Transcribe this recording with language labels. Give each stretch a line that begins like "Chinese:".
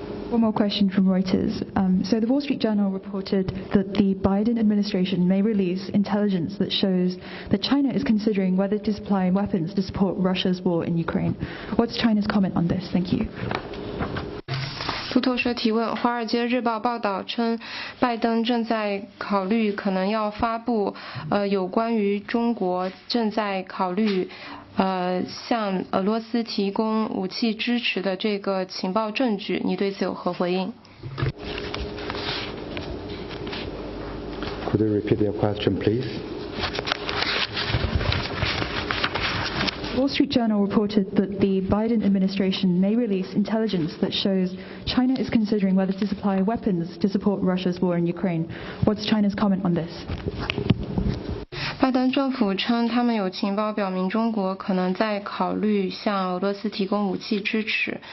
English: One more question from Reuters. So the Wall Street Journal reported that the Biden administration may release intelligence that shows that China is considering whether to supply weapons to support Russia's war in Ukraine. What's China's comment on this? Thank you.
Chinese: 路透社提问：《华尔街日报》报道称，拜登正在考虑可能要发布有关于中国正在考虑向俄罗斯提供武器支持的这个情报证据。你对此有何回应
English: Could you repeat your question, please? Wall Street Journal reported that the Biden administration may release intelligence that shows China is considering whether to supply weapons to support Russia's war in Ukraine. What's China's comment on this?
Chinese: 拜登政府称，他们有情报表明中国可能在考虑向俄罗斯提供武器支持。